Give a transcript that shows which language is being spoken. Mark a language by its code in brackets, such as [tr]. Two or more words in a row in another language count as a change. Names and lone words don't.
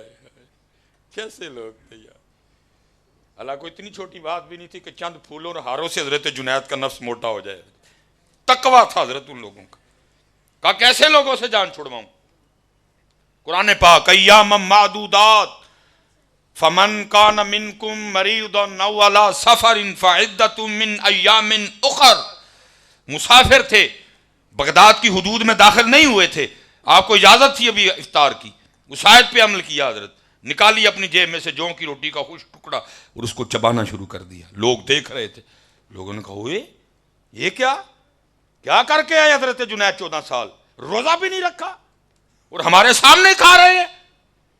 [ur] کیسے لوگ تھے یار. اللہ کو اتنی چھوٹی بات بھی نہیں تھی کہ چند پھولوں اور ہاروں سے حضرت جنید کا نفس موٹا ہو جائے. تقویٰ تھا حضرت ان لوگوں کا. کہا کیسے لوگوں سے جان چھڑواؤں. قرآن پاک [ar] ایام معدودات فمن کان منکم مریضا او علی سفر فعدۃ من ایام اخر. [ur] مسافر تھے, بغداد کی حدود میں داخل نہیں ہوئے تھے, آپ کو اجازت تھی ابھی افطار کی. اس آیت پہ عمل کیا حضرت, نکالی اپنی جیب میں سے جوں کی روٹی کا خشک ٹکڑا اور اس کو چبانا شروع کر دیا. لوگ دیکھ رہے تھے. لوگوں نے کہا ہوئے یہ کیا کر کے آئے حضرت جنید 14 سال, روزہ بھی نہیں رکھا اور ہمارے سامنے کھا رہے ہیں.